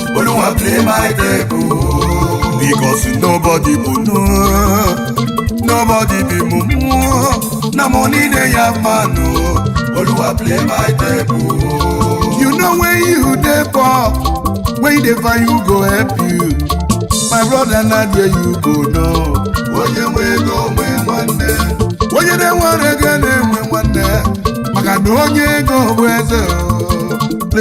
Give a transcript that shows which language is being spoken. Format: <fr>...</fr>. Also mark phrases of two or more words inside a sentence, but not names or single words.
<pcm>Oluwa play my tape o. Because nobody go know. Nobody be mumu. Na money dey have man o. Oluwa play my tape o. You know when you dey poor, when you dey find who go help you. My brother, na there you go know.</pcm> <ig>Onye nwe ego nwe nwanne. Onye na-enwere ego na-enwe nwanne. Maka na onye ego bụ eze o.</ig>